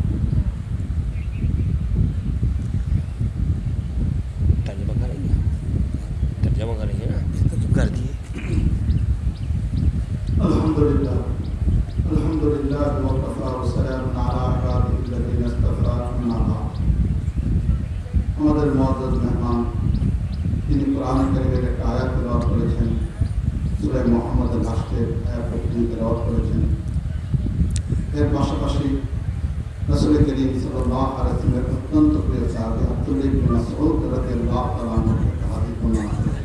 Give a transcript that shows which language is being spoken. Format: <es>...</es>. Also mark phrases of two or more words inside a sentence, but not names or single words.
<ur>ترجمہ کر رہی ہے نا، کر دیے۔</ur> <ar>الحمدللہ الحمدللہ وکفی وسلام علی عبادہ الذین اصطفی اما بعد۔</ar> <bn>আমাদের মুআজ্জাজ মেহমান তিনি কোরআন কারীমের একটা আয়াত তেলাওয়াত করেছেন, সূরা মুহাম্মদের লাস্টের আয়াতটি তিনি তেলাওয়াত করেছেন। এর পাশাপাশি রাসূল করিম</bn> <ar>صلى الله عليه وسلم</ar> <bn>অত্যন্ত প্রিয় সাহাবী আব্দুল্লাহ ইবনে মাসউদ</bn> <ar>رضي الله تعالى عنه</ar> <bn>একটা হাদিস বর্ণনা করেছেন।</bn>